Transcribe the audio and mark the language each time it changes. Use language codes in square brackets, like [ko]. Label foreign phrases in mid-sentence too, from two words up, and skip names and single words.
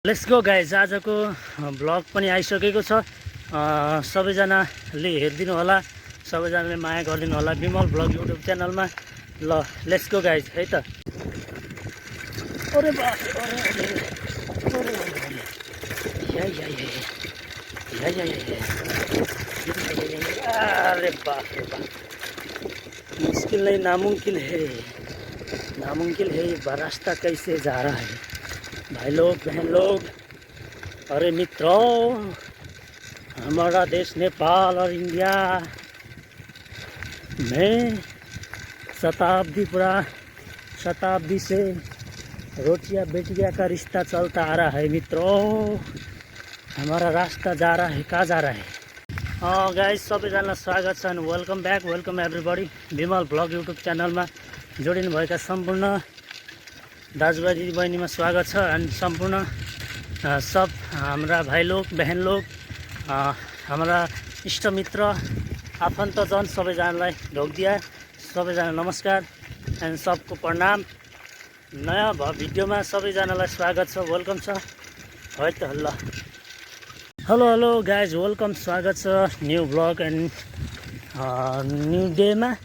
[en] let's go guys. [ne] आजको ब्लग पनि आइसकेको छ। सबैजनाले हेरिदिनु होला, सबैजनाले माया गरिदिनु होला विमल ब्लग युट्युब च्यानलमा। ल [en] let's go guys [ne] है त। [hi] अरे बाप अरे बाप रे बाप, मुश्किल नहीं नामुमकिन है, नामुमकिन है। ये रास्ता कैसे जा रहा है भाई लोग बहन लोग। अरे मित्रों, हमारा देश नेपाल और इंडिया में शताब्दी से रोटिया बेटिया का रिश्ता चलता आ रहा है मित्रों। हमारा रास्ता जा रहा है, कहाँ जा रहा है? [ne] गाइस, सबैजनालाई स्वागत छ। [en] welcome back, welcome everybody [ne] विमल ब्लग युट्युब च्यानलमा जोडिनुभएका सम्पूर्ण दाजुभाइ दिदीबहिनीमा स्वागत छ। अनि सम्पूर्ण सब हाम्रा [hi] भाइ लोग बहन लोग, [ne] हाम्रा इष्टमित्र आफन्तजन सबैजनालाई ढोकदिया, सबैजना नमस्कार एन्ड [hi] सबको प्रणाम। [ne] नयाँ भिडियोमा सबैजनालाई स्वागत छ, वेलकम छ है त। ल [en] hello hello guys, welcome, [ne] स्वागत छ [en] new blog and new [ne] डेमा।